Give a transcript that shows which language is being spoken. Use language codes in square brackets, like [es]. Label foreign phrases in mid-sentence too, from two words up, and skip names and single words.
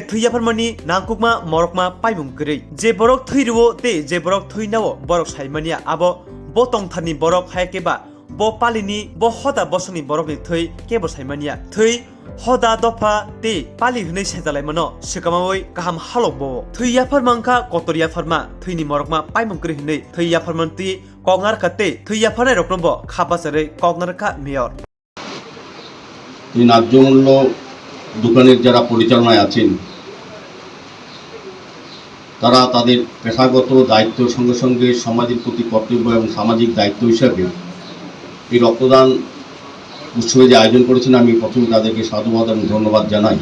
[trp] थैया फरमानि नांकुकमा मरकमा पाइमुं गरै जे बरक थैरुवो ते जे बरक थैनावो बरक साइमानिया आबो बतंग थानि बरक हायकेबा ब पालिनि ब हदा बसनि बरकनि थै केबो साइमानिया थै हदा दफा ते पालि हनै सेजालायमोन सिगामावै गाहाम हालौबो थैया फरमांखा कतरिया फरमा थैनि मरकमा पाइमंक्रि हनै थैया फरमन्ति कगनार काते थैया फरनाय रकनबो खाबासरै कगनारका मेयर [bn] এই ন্যায্য মূল্য দোকানের যারা পরিচালনায় আছেন তারা তাদের পেশাগত দায়িত্বের সঙ্গে সঙ্গে সমাজের প্রতি কর্তব্য এবং সামাজিক দায়িত্ব হিসাবে এই রক্তদান উৎসবে যে আয়োজন করেছেন আমি প্রথমে তাদেরকে সাধুবাদ এবং ধন্যবাদ জানাই।